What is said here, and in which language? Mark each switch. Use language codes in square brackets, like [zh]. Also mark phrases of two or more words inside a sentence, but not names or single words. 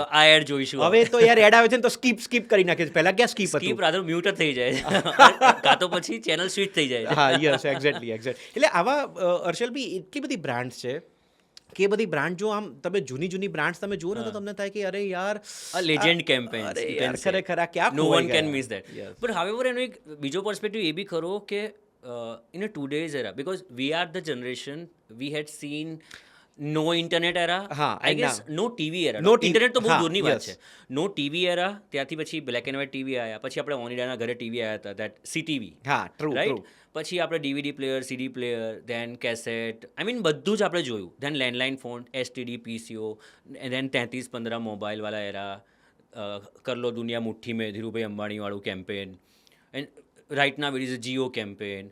[gu] તો આ એડ જોઈશું. હવે તો યાર એડ આવે છે ને તો સ્કીપ કરી નાખે છે. પહેલાં ક્યાં સ્કીપ હતું, રાધર મ્યુટ થઈ જાય, કાં તો પછી [en] channel switch [gu] થઈ જાય. હા, [en] yes, exactly. [gu] એટલે આવા હર્ષલભાઈ એટલી બધી બ્રાન્ડ્સ છે કે એ બધી બ્રાન્ડ જો આમ તમે જૂની બ્રાન્ડ્સ તમે જુઓ ને તો તમને થાય કે અરે યાર [en] a legend campaigns [gu] અરે [en] you [gu] યાર [en] can say. [gu] ખરેખર આ ક્યાં [en] No [gu] ખોવાઈ [en] one can [gu] ગયા? [en] miss that. Yes. But however, [gu] એનો એક બીજો પર્સપેક્ટિવ એ બી ખરો કે [en] in a today's era, because we are the generation, we had seen no internet era, [gu] હા, [en] I and guess now- no TV era. No TV, [gu] ઇન્ટરનેટ તો બહુ હા, દૂરની વાત [en] yes. [gu] છે. [en] no TV era, [gu] ત્યાંથી પછી [en] black and white TV [gu] આવ્યા, પછી આપણે ઓનિડાના ઘરે ટીવી આવ્યા હતા, [en] that CTV. [gu] હા, true, રાઈટ, true. પછી આપણે [en] DVD player, CD player, then cassette, I mean [gu] બધું જ આપણે જોયું. [en] then landline phone, [gu] એસટીડી, પીસીઓ, ધેન 3315 મોબાઈલવાળા એરા, [hi] कर लो दुनिया मुट्ठी में, [gu] ધીરુભાઈ અંબાણીવાળું કેમ્પેન, [en] and right now it is a Jio campaign.